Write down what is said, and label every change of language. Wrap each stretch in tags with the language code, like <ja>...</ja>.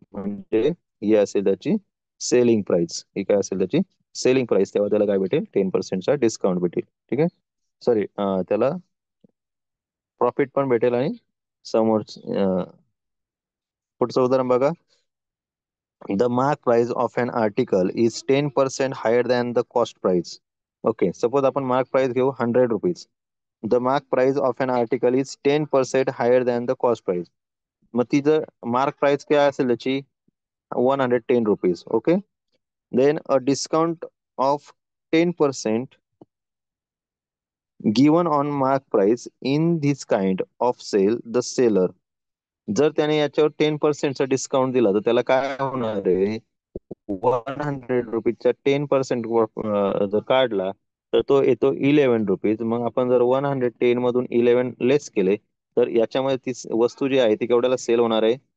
<mr>म्हणजे ही असेल त्याची सेलिंग प्राइस. ही काय असेल त्याची सेलिंग प्राइस? तेव्हा त्याला काय भेटेल? 10%चा डिस्काउंट भेटेल. ठीक आहे. सॉरी, त्याला प्रॉफिट पण भेटेल. आणि समोर पुढचं उदाहरण बघा.</mr> <en>The mark price of an article is 10% higher than the cost price. Okay, suppose आपण mark price घेऊ 100 rupees. The mark price of an article is 10% higher than the cost price.</en> <mr>मग ती जर mark price काय असेल त्याची?</mr> <en>110 rupees. Okay. Then a discount of 10% given on mark price in this kind of sale, the seller.</en> <mr>जर त्याने याच्यावर 10%चा discount दिला तर त्याला काय होणार आहे? 100 रुपीजचा 10% जर काढला तर तो येतो 11 रुपीज. मग आपण जर 110 मधून 11 लेस केले तर याच्यामध्ये ती वस्तू जी आहे ती केवढ्याला सेल होणार आहे?</mr>